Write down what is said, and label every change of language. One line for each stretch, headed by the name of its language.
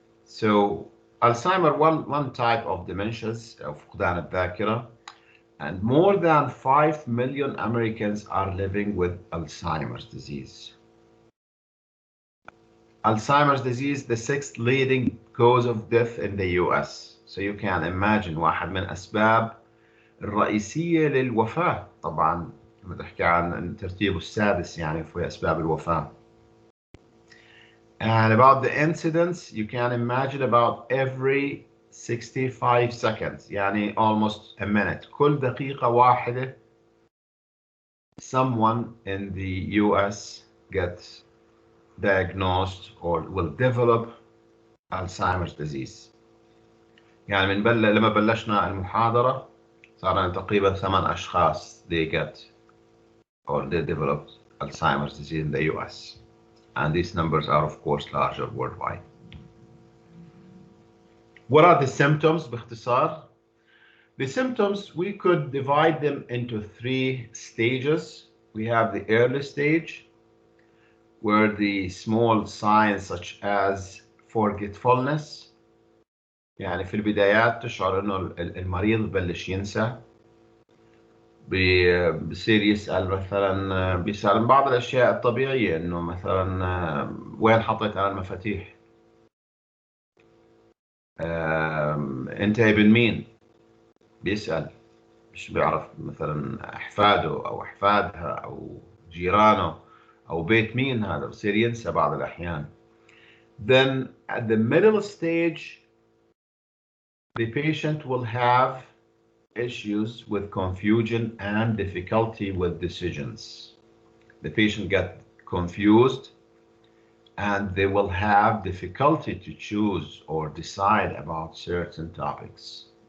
English: So Alzheimer, one type of dementias,
Arabic: فقدان الذاكرة,
English: and more than 5 million Americans are living with Alzheimer's disease. Alzheimer's disease, the 6th leading cause of death in the US. So you can imagine
Arabic: واحد من أسباب الرئيسية للوفاة طبعا لما تحكي عن ترتيبه السادس يعني في أسباب الوفاة.
English: And about the incidents, you can imagine about every 65 seconds, يعني almost a minute.
Arabic: كل دقيقة واحدة
English: someone in the US gets diagnosed or will develop Alzheimer's disease.
Arabic: يعني لما بلشنا المحاضرة صار لنا تقريبا 8 أشخاص
English: they get or they developed Alzheimer's disease in the US. And these numbers are of course larger worldwide. What are the symptoms باختصار? The symptoms, we could divide them into 3 stages. We have the early stage, where the small signs such as forgetfulness,
Arabic: يعني في البدايات تشعر انه المريض ببلش ينسى، بصير يسأل مثلا، بيسأل عن بعض الأشياء الطبيعية، إنه مثلا وين حطيت أنا المفاتيح؟ أنت ابن مين؟ بيسأل، مش بيعرف مثلا أحفاده أو أحفادها أو جيرانه أو بيت مين هذا، بصير ينسى بعض الأحيان.
English: Then at the middle stage, the patient will have issues with confusion and difficulty with decisions. The patient get confused and they will have difficulty to choose or decide about certain topics.